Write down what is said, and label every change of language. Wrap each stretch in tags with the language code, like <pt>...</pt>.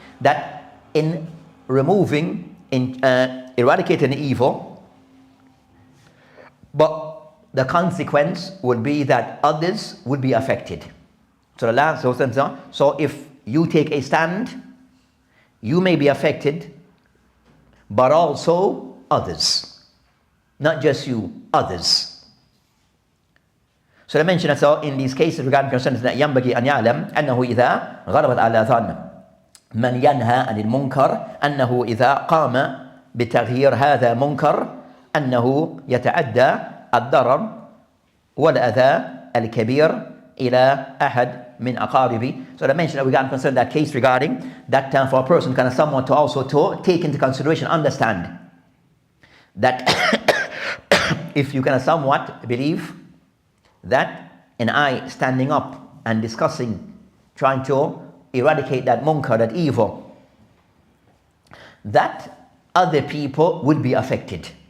<en>That in removing, in eradicating evil, but the consequence would be that others would be affected. So if you take a stand, you may be affected, but also others. Not just you, others.</en> <ar>So I mentioned that so in these cases regarding concerns that ينبغي أن يعلم أنه إذا غلبت على ظن من ينهى عن المنكر أنه إذا قام بتغيير هذا منكر أنه يتعدى الضرر والأذى الكبير إلى أحد من أقاربه.</ar> <en>So I mentioned that we got concerned that case regarding that for a person kind of someone to also to take into consideration, understand that if you kind of somewhat believe that in I standing up and discussing, trying to eradicate that munkar, that evil, that other people would be affected.</en>